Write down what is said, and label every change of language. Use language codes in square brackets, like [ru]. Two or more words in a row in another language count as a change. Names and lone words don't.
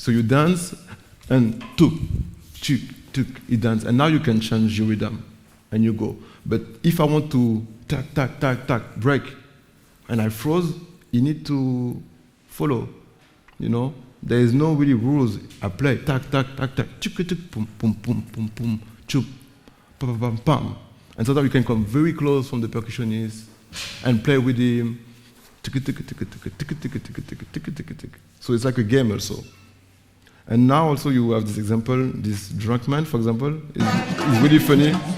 [en] So you dance, and tuk, tuk, tuk, you dance, and now you can change your rhythm, and you go. But if I want to tak, tak, tak, tak, break, and I froze, you need to follow, you know? There is no really rules. I play, tak, tak, tak, tak, chuk, chuk, pum, pum, pum, pum, pum, chup, pam, pam, pam. And so that you can come very close from the percussionist and play with him. So it's like a game also. And now also you have this example, this drunk man, for example, is really funny.